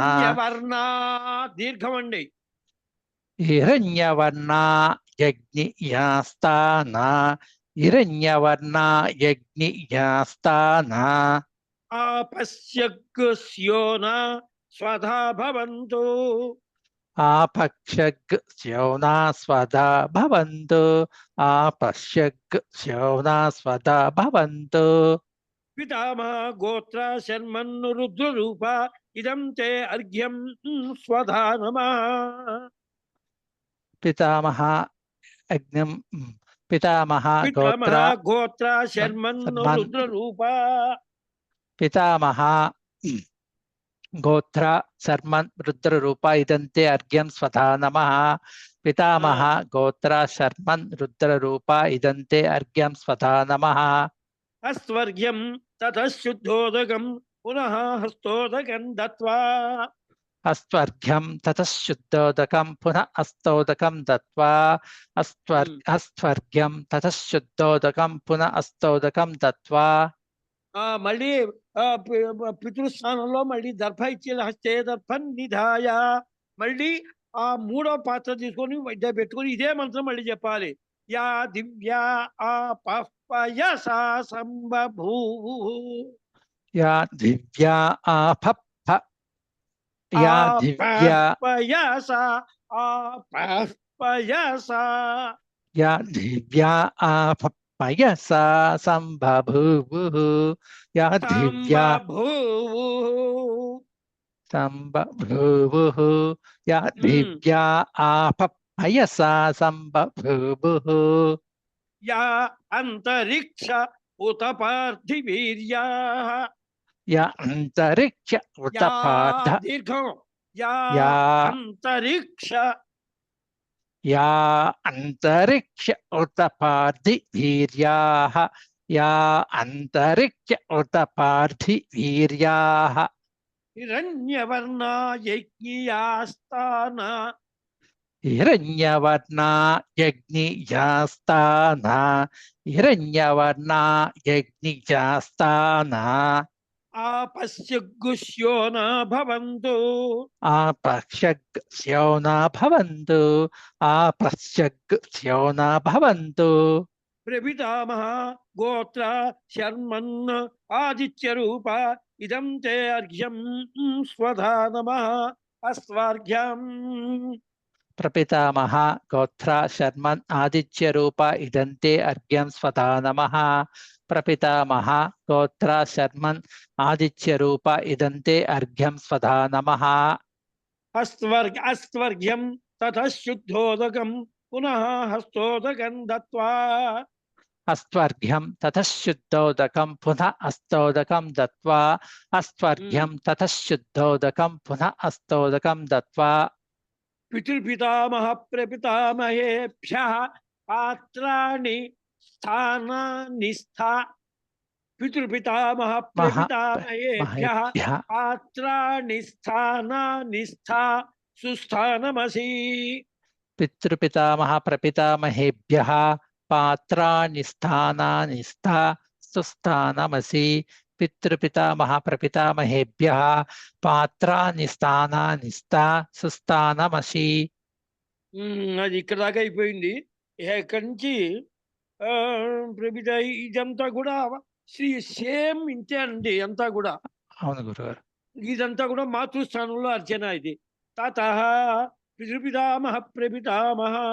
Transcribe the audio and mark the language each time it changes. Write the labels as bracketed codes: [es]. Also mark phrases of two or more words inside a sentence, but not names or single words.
[te] హిరణ్యవర్ణ దీర్ఘమండి. [sa] హిరణ్యవర్ణ యజ్ఞియాస్తాన హిరణ్యవర్ణ యజ్ఞియాస్తాన ఆపశ్యగ్స్యోన స్వధా భవంతు आपक्षग् स्योना स्वधा भवन्तु आपश्यग् स्योना स्वधा भवन्तु పితామహ గోత్ర శర్మన్ను రుద్రరూప ఇదం తే అర్ఘ్యం స్వధా నమః. पितामह अग्निं पितामह పితామహ गोत्र గోత్ర శర్మన్ను శర్మన్ రుద్రరూప पितामह गोत्र शर्मन् रुद्ररूप इदन्ते अर्घ्यं स्वधा नमः पितामह गोत्र शर्मन् रुद्ररूप इदन्ते अर्घ्यं स्वधा नमः అస్వర్ఘ్యం తతః శుద్ధోదకం పునః హస్తోదకం దత్వా. अस्त्वर्घ्यं ततः शुद्धोदकं पुनः अस्तोदकं दत्वा अस्त्वर्घ्यं ततः शुद्धोदकं पुनः अस्तोदकं दत्वा [te] మళ్ళీ పితృస్థానంలో మళ్ళీ దర్భ ఇచ్చి [sa] హస్తే దర్భం నిధాయ [te] మళ్ళీ ఆ మూడో పాత్ర తీసుకొని పెట్టుకొని ఇదే మంత్రం మళ్ళీ చెప్పాలి. [sa] యా దివ్యా ఆపయసా సంబభూ या दिव्या आपप्प या दिव्या ఆపయసా ఆపయసా या दिव्या आपपयसा संबभूवुः या दिव्या సంబభూవు संबभूवुः या दिव्या आपपयसा संबभूवुः యా అంతరిక్ష ఉత పార్థివీర్యా या अंतरिक्ष उतपार्थ దీర్ఘం యా या అంతరిక్ష या अंतरिक्ष उतपार्थिवीर्याः या अंतरिक्ष उतपार्थिवीर्याः హిరణ్యవర్ణా యజ్ఞియాస్తాన हिरण्यवर्णा यज्ञिजास्ताना हिरण्यवर्णा यज्ञिजास्ताना ఆపశ్యగుష్యో న భవంతు. आपश्यग् स्योना भवन्तु आपश्यग् स्योना भवन्तु ప్రపితామహ గోత్ర శర్మన్ ఆదిత్య రూప ఇదం తే అర్ఘ్యం స్వధా నమః అస్వార్ఘ్యం. प्रपितामह गोत्र शर्मन् आदित्य रूप इदन्ते अर्घ्यं स्वधा नमः प्रपितामह गोत्र शर्मन् आदित्य रूप इदन्ते अर्घ्यं स्वधा नमः అస్వర్ఘ్యం తతః శుద్ధోదకం పునః హస్తోదకం దత్వా. अस्त्वर्घ्यं ततः शुद्धोदकं पुनः अस्तोदकं दत्वा अस्त्वर्घ्यं ततः शुद्धोदकं पुनः अस्तोदकं दत्वा పితృపితామహ ప్రపితామహేభ్యః పాత్రాణి స్థానాని పితృపితామహ ప్రపితామహేభ్యః महेभ्यः పాత్రాణి స్థానాని సుస్థానమసి. पितृपितामह प्रपितामहेभ्यः पात्राणि स्थानानि सुस्थानमसि पितृपितामह प्रपितामहेभ्यः पात्राणि स्थानानि सुस्थानमसि [te] అది ఇక్కడ దాకా అయిపోయింది. ఇక్కడి నుంచి ప్రభిత ఇదంతా కూడా సేమ్ ఇంతే అండి. అంతా కూడా అవును గురుగారు ఇదంతా కూడా మాతృస్థానంలో అర్చన. ఇది [sa] తతః పితృపితామహ ప్రపితామహ